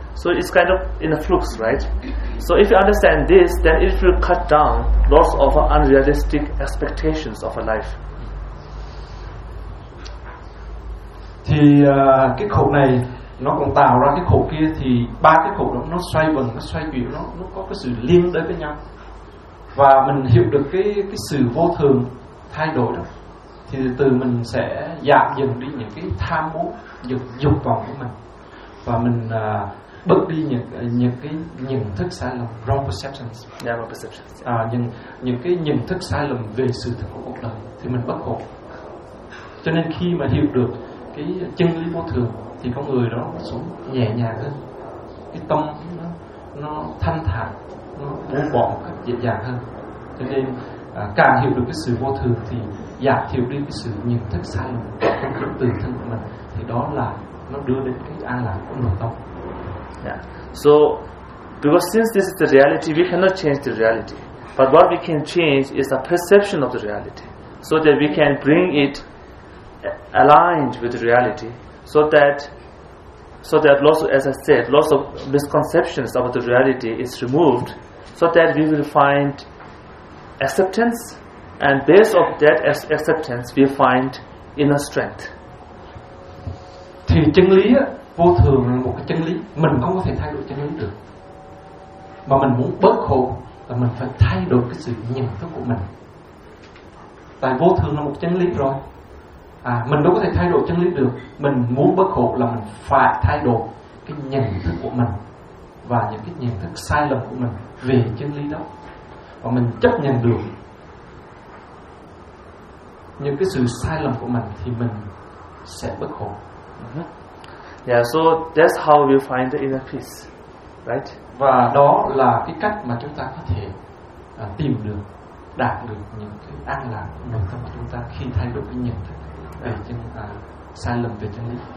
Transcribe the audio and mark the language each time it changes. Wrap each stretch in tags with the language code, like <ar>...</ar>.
<en>So it's kind of in a flux, right? So if you understand this, then it will cut down lots of unrealistic expectations of a life.</en> <vi>Thì cái khổ này nó còn tạo ra cái khổ kia, thì ba cái khổ đó nó xoay vần, nó xoay biểu, nó có cái sự liên đới với nhau. Và mình hiểu được cái sự vô thường thay đổi đó, thì từ mình sẽ giảm dần đi những cái tham muốn, những dục vọng của mình, và mình bớt đi những cái nhận thức sai lầm,</vi> <en>wrong perceptions, yeah, wrong perceptions.</en> <vi>Những cái nhận thức sai lầm về sự thật của cuộc đời, thì mình bất khổ. Cho nên khi mà hiểu được cái chân lý vô thường thì con người đó sống nhẹ nhàng hơn, cái tâm nó thanh thản, nó buông bỏ một cách dễ dàng hơn. Cho nên càng hiểu được cái sự vô thường thì giảm thiểu đi cái sự nhận thức sai lầm trong cái tự thân của mình, thì đó là nó đưa đến cái an lạc của nội tâm.</vi> <en>Yeah. So, because since this is the reality, we cannot change the reality. But what we can change is the perception of the reality, so that we can bring it aligned with the reality, so that lots of, as I said, lots of misconceptions about the reality is removed, so that we will find acceptance, and based on that acceptance, we find inner strength.</en> <vi>Thì chân lý á, vô thường là một cái chân lý, mình không có thể thay đổi chân lý được. Mà mình muốn bớt khổ là mình phải thay đổi cái sự nhận thức của mình. Tại vô thường là một chân lý rồi, mình đâu có thể thay đổi chân lý được. Mình muốn bớt khổ là mình phải thay đổi cái nhận thức của mình và những cái nhận thức sai lầm của mình về chân lý đó. Và mình chấp nhận được những cái sự sai lầm của mình thì mình sẽ bớt khổ.</vi> <en>Yeah, so that's how we find the inner peace, right?</en> <vi>Và đó là cái cách mà chúng ta có thể tìm được, đạt được những cái an lạc nội tâm của chúng ta khi thay đổi cái nhận thức về chân sai lầm về chân lý.</vi>